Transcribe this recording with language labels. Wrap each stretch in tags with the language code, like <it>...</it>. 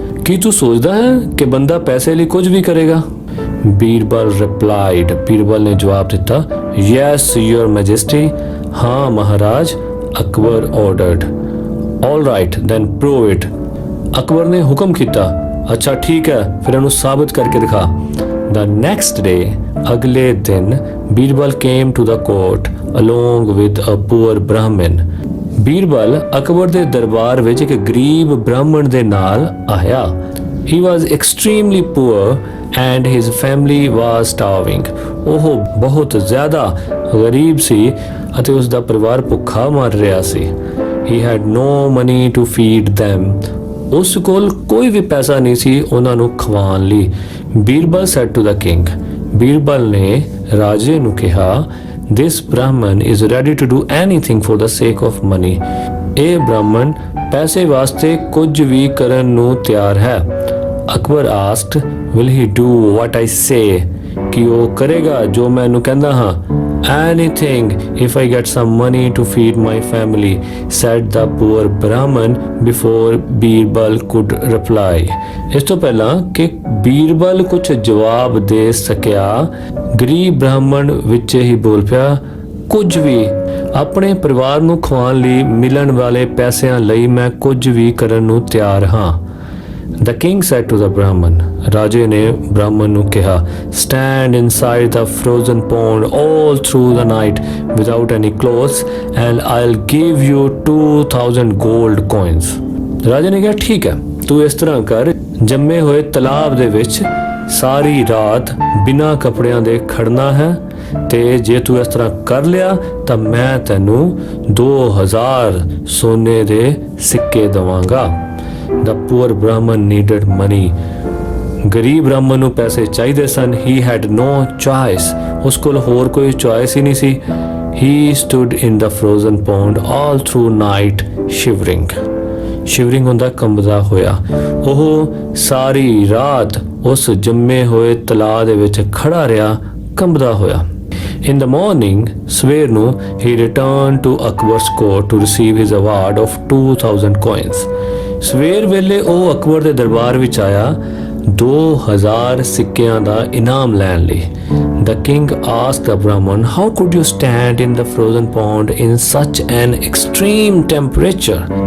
<pa>ਕੀ ਤੂੰ ਸੋਚਦਾ ਹੈ ਕਿ ਬੰਦਾ ਪੈਸੇ ਲਈ ਕੁਝ ਵੀ ਕਰੇਗਾ? ਬੀਰਬਲ</pa> <en>Replied.</en> <pa>ਬੀਰਬਲ ਨੇ ਜਵਾਬ ਦਿੱਤਾ</pa> <en>Yes your majesty.</en> <pa>ਹਾਂ ਮਹਾਰਾਜ।</pa> <en>Akbar ordered. All right then prove it.</en> <pa>Akbar ਨੇ ਹੁਕਮ ਕੀਤਾ ਅੱਛਾ ਠੀਕ ਹੈ ਫਿਰ ਇਹਨੂੰ ਸਾਬਤ ਕਰਕੇ ਦਿਖਾ।</pa> <en>The next day,</en> <pa>ਅਗਲੇ ਦਿਨ</pa> <en>Birbal came to the court along with a poor Brahmin.</en> <pa>Birbal Akbar ਦੇ ਦਰਬਾਰ ਵਿੱਚ ਇੱਕ ਗਰੀਬ ਬ੍ਰਾਹਮਣ ਦੇ ਨਾਲ ਆਇਆ।</pa> <en>He was extremely poor and his family was starving.</en> <pa>ਉਹ ਬਹੁਤ ਜ਼ਿਆਦਾ ਗਰੀਬ ਸੀ ਅਤੇ ਉਸ ਦਾ ਪਰਿਵਾਰ ਭੁੱਖਾ ਮਰ ਰਿਹਾ ਸੀ।</pa> <en>He had no money to feed them.</en> <pa>ਉਸ ਕੋਲ ਕੋਈ ਵੀ ਪੈਸਾ ਨਹੀਂ ਸੀ ਉਹਨਾਂ ਨੂੰ ਖਵਾਉਣ ਲਈ।</pa> <en>Birbal said to the king.</en> <pa>Birbal ਨੇ ਰਾਜੇ ਨੂੰ ਕਿਹਾ</pa> <en>this Brahman is ready to do anything for the sake of money.</en> <pa>ਇਹ ਬ੍ਰਾਹਮਣ ਪੈਸੇ ਵਾਸਤੇ ਕੁਝ ਵੀ ਕਰਨ ਨੂੰ ਤਿਆਰ ਹੈ। Akbar</pa> <en>asked will he do what I say?</en> <pa>ਕਿ ਉਹ ਕਰੇਗਾ ਜੋ ਮੈਂ ਇਹਨੂੰ ਕਹਿੰਦਾ ਹਾਂ।</pa> <en>Anything if I get some money to feed my family, said the poor Brahman before Birbal could reply.</en> <pa>ਇਸ ਤੋਂ ਪਹਿਲਾਂ ਕਿ ਬੀਰਬਲ ਕੁਝ ਜਵਾਬ ਦੇ ਸਕਿਆ, ਗਰੀਬ ਬ੍ਰਾਹਮਣ ਵਿੱਚ ਹੀ ਬੋਲ ਪਿਆ ਕੁਝ ਵੀ, ਆਪਣੇ ਪਰਿਵਾਰ ਨੂੰ ਖਵਾਉਣ ਲਈ ਮਿਲਣ ਵਾਲੇ ਪੈਸਿਆਂ ਲਈ ਮੈਂ ਕੁਝ ਵੀ ਕਰਨ ਨੂੰ ਤਿਆਰ ਹਾਂ।</pa> <en>The king said to the Brahman,</en> <pa>ਰਾਜੇ ਨੇ ਬ੍ਰਾਹਮਣ ਨੂੰ ਕਿਹਾ,</pa> <en>stand inside the frozen pond all through the night without any clothes and I'll give you 2000 gold coins।</en> <pa>ਰਾਜੇ ਨੇ ਕਿਹਾ ਠੀਕ ਹੈ, ਤੂੰ ਇਸ ਤਰ੍ਹਾਂ ਕਰ, ਜੰਮੇ ਹੋਏ ਤਲਾਬ ਦੇ ਵਿੱਚ ਸਾਰੀ ਰਾਤ ਬਿਨਾਂ ਕੱਪੜਿਆਂ ਦੇ ਖੜਨਾ ਹੈ ਤੇ ਜੇ ਤੂੰ ਇਸ ਤਰ੍ਹਾਂ ਕਰ ਲਿਆ ਤਾਂ ਮੈਂ ਤੈਨੂੰ 2000 ਸੋਨੇ ਦੇ ਸਿੱਕੇ ਦਵਾਂਗਾ।</pa> <en>The poor Brahman needed money।</en> <pa>ਗਰੀਬ ਬ੍ਰਾਹਮਣ ਨੂੰ ਪੈਸੇ ਚਾਹੀਦੇ ਸਨ।</pa> <en>He had no choice।</en> <pa>ਉਸ ਕੋਲ ਹੋਰ ਕੋਈ choice ਹੀ ਨਹੀਂ ਸੀ।</pa> <en>He stood in the frozen pond all through night shivering।</en> <pa>Shivering ਹੁੰਦਾ ਕੰਬਦਾ ਹੋਇਆ। ਉਹ ਸਾਰੀ ਰਾਤ ਉਸ ਜੰਮੇ ਹੋਏ ਤਲਾਅ ਦੇ ਵਿੱਚ ਖੜਾ ਰਿਹਾ ਕੰਬਦਾ ਹੋਇਆ।</pa> <en>In the morning,</en> <pa>ਸਵੇਰ ਨੂੰ</pa> <en>he returned to Akbar's court to receive his award of 2000 coins।</en> <pa>ਸਵੇਰ ਵੇਲੇ ਉਹ ਅਕਬਰ ਦੇ ਦਰਬਾਰ ਵਿੱਚ ਆਇਆ 2000 ਸਿੱਕਿਆਂ ਦਾ ਇਨਾਮ ਲੈਣ ਲਈ।</pa> <en>The king asked the Brahman, how could you stand in the frozen pond in such an extreme temperature?</en>